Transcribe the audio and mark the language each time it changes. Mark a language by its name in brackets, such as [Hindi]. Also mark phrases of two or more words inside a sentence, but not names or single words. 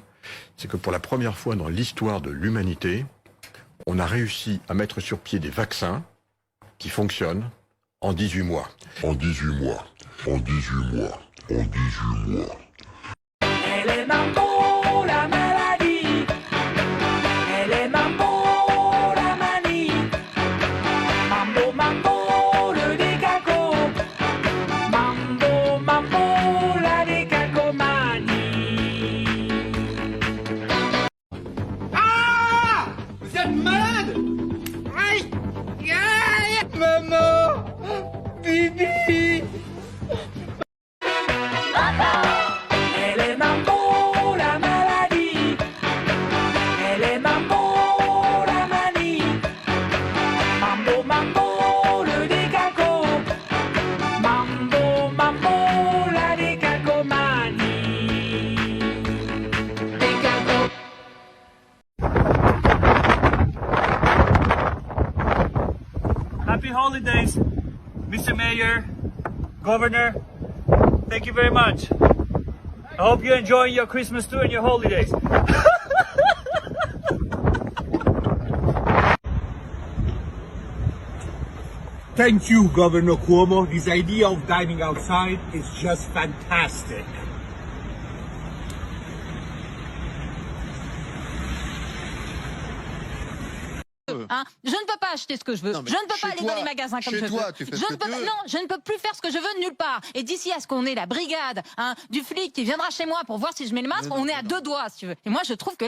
[French] C'est que pour la première fois dans l'histoire de l'humanité, on a réussi à mettre sur pied des vaccins qui fonctionnent en 18 mois. En 18 mois. En 18 mois. En 18 mois. Elle est mambo, la maladie. Elle est mambo, la manie. Mambo, mambo, le décalco. Mambo, mambo, la décalcomanie. Ah! Vous êtes malade! Aïe! Aïe! Maman! Bibi! Elle est mambo, la maladie. Elle est mambo, la manie. Mambo, mambo, le décalco. Mambo, mambo, la décalcomanie. Décalco. [English] Happy holidays, Mr. Mayor, Governor. Thank you very much. I hope you're enjoying your Christmas too and your holidays. Thank you, Governor Cuomo. This idea of dining outside is just fantastic. [French] Je ne peux pas acheter ce que je veux. Je ne peux pas aller dans les magasins comme je veux. Je ne peux plus faire ce que je veux nulle part. Et d'ici à ce qu'on ait la brigade du flic qui viendra chez moi pour voir si je mets le masque, on est à deux doigts, si tu veux.